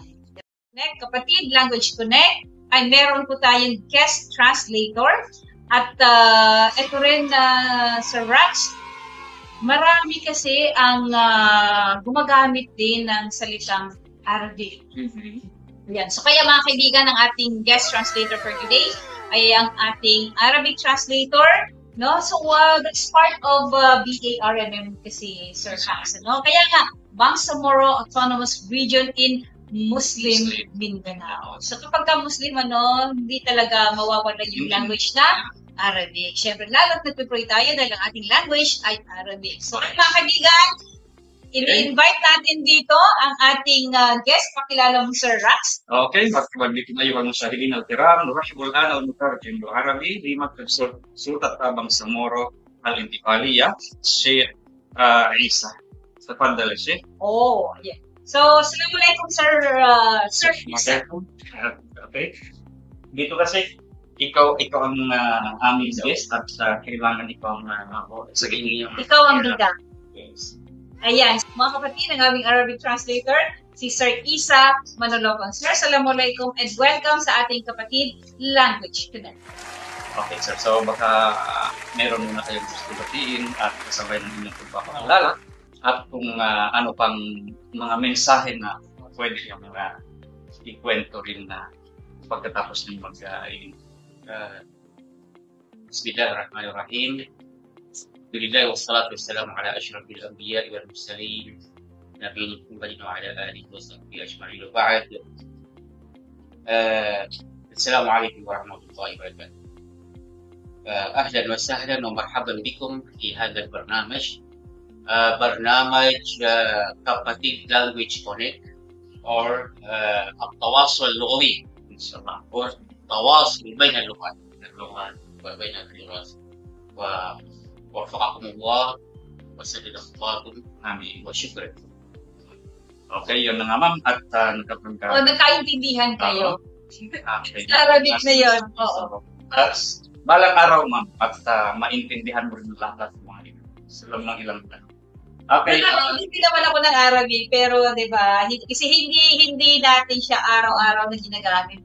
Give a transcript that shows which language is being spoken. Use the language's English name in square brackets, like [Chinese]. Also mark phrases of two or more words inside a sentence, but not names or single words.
[Filipino] Connect, kapatid, Language Connect, ay meron po tayong [English] guest translator. [Filipino] At ito rin, Sir Rax, marami kasi ang gumagamit din ng salitang Arabic. Yan. So kaya mga kaibigan, ang ating [English] guest translator for today [Filipino] ay ang ating [English] Arabic translator. [Filipino] No? [English] So that's part of BARNM kasi, Sir Rax. No? [Filipino] Kaya nga, Bangsamoro Autonomous Region in Muslim Mindanao. So kapag ka Muslim, hindi talaga mawawala yung language na Arabic. Siyempre, lalo't nagpipray tayo dahil ang ating language ay Arabic. So mga kaibigan, i-invite natin dito ang ating guest. Pakilala mo, Sir Rax. Okay, magbibigay na yung [Arabic] المشاهدين الكرام نرحب الآن المترجم العربي لمكتب سلطة بangsamoro الانتقالية الشيخ عيسى. تفضل يا شيخ. [English] Yeah. So, [Filipino] assalamualaikum, Sir Isa. Okay. Dito kasi, ikaw ang aming guest at kailangan ikaw sa inyong... Ikaw ang bida. Yes. Ayan, mga kapatid, ang aming [English] Arabic translator, [Filipino] si Sir Isa Manolocon. Sir, assalamualaikum [English] and welcome [Filipino] sa ating kapatid Language Connect. Okay, sir. So, baka meron muna kayong gusto batiin at kasabay ng inyong pagpapakilala. At kung ano pang mga mensahe na pwede yung mga ikwento rin na pagkatapos ng Bismillahirrahmanirrahim. [Arabic] الحمد لله والصلاة والسلام على أشرف الأنبياء والمرسلين نبينا محمد وعلى آله وصحبه أجمعين وبعد. السلام عليكم ورحمة الله وبركاته. أهلا وسهلا ومرحبا بكم في هذا البرنامج برنامج kapatid Language Connect or التواصل اللغوي إن شاء الله or التواصل بين اللغات بين اللغات ووفقكم الله وسدد خطاكم آمين وشكرا. [Filipino] Okay, yun na nga ma'am at nagkaintindihan kayo. Okay. Sa Arabic na yun. Oo. Balang araw ma'am at maintindihan mo rin lahat ng mga ito. Sa ng ilang tanong. Okay. Hindi naman ako ng Arabic, pero 'di ba? Kasi hindi natin siya araw-araw na ginagamit.